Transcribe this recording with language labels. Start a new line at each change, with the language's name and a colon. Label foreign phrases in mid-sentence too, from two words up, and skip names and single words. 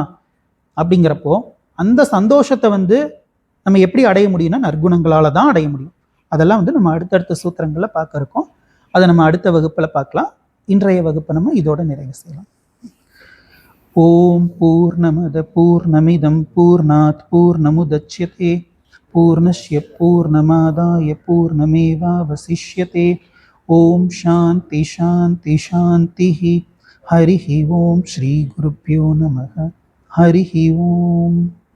Tamil: அப்படிங்கிறப்போ அந்த சந்தோஷத்தை வந்து நம்ம எப்படி அடைய முடியும்னா நற்குணங்களால தான் அடைய முடியும். அதெல்லாம் வந்து நம்ம அடுத்தடுத்த சூத்திரங்களில் பார்க்க இருக்கோம். அதை நம்ம அடுத்த வகுப்பில் பார்க்கலாம். இன்றைய வகுப்பை நம்ம இதோட நிறைவு செய்யலாம்.
Sanskrit: ॐ पूर्णमदः पूर्णमिदं पूर्णात् पूर्णमुदच्यते पूर्णस्य पूर्णमादाय पूर्णमेवावशिष्यते. ॐ शान्तिः शान्तिः शान्तिः. हरिः ॐ श्री गुरुभ्यो नमः. हरिः ॐ.